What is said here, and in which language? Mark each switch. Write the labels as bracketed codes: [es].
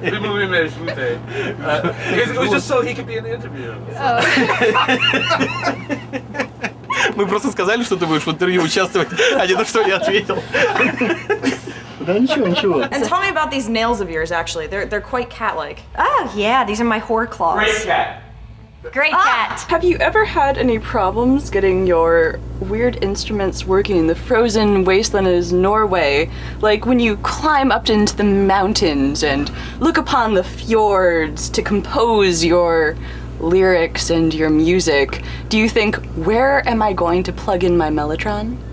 [en] It was just so he could be in the interview. [ru] Мы просто сказали, что ты будешь в интервью участвовать, а не на что я ответил. Да ничего, ничего. [en] And tell me about these nails of yours, actually. They're quite cat-like. Oh, yeah, these are my whore claws. Great cat. Great cat. Have you ever had any problems getting your weird instruments working in the frozen wasteland of Norway? Like when you climb up into the mountains and look upon the fjords to compose your lyrics and your music, do you think, where am I going to plug in my mellotron?